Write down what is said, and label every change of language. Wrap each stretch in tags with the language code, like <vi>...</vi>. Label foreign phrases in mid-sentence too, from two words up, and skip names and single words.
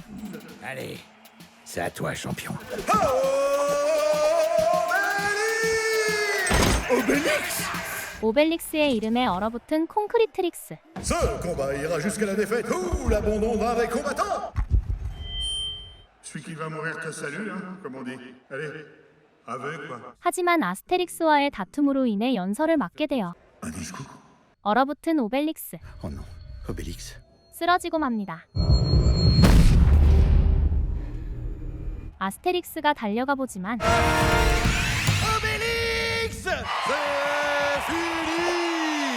<fr>Allez, c'est à toi, champion.</fr> <ko>오벨릭스의 이름에 얼어붙은 콘크리트릭스.</ko> <fr>Ce combat ira jusqu'à la défaite ou l'abandon d'un des combattants. Celui qui va mourir te salue, hein, comme on dit. Allez, aveugle quoi.</fr> <ko>하지만 아스테릭스와의 다툼으로 인해 연설을 맡게 되어</ko> <fr>Un discours.</fr> <ko>얼어붙은 오벨릭스.</ko> <fr>Oh non, Obélix.</fr> <ko>쓰러지고 맙니다. 아스테릭스가 달려가 보지만</ko> <fr>Obélix, c'est fini.</fr>